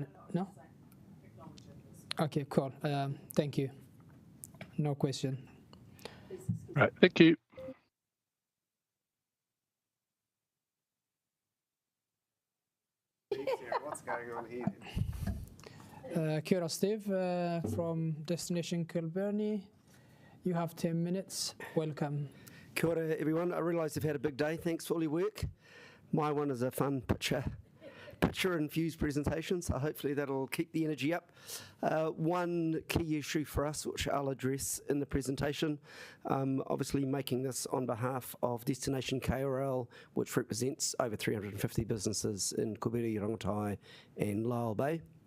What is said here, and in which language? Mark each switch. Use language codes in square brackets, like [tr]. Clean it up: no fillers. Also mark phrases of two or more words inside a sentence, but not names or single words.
[en] No? Okay, cool. Thank you. No question. Right, thank you. What's going on here? [mi] Kia ora, [en] Steve, from Destination Kilbirnie. You have 10 minutes. Welcome. [mi] Kia ora, [en] everyone. I realise you've had a big day. Thanks for all your work. My one is a fun picture-infused presentation, so hopefully that'll keep the energy up. One key issue for us, which I'll address in the presentation, obviously making this on behalf of Destination KRL, which represents over 350 businesses in Kubiri, Rongotai and Lyall Bay.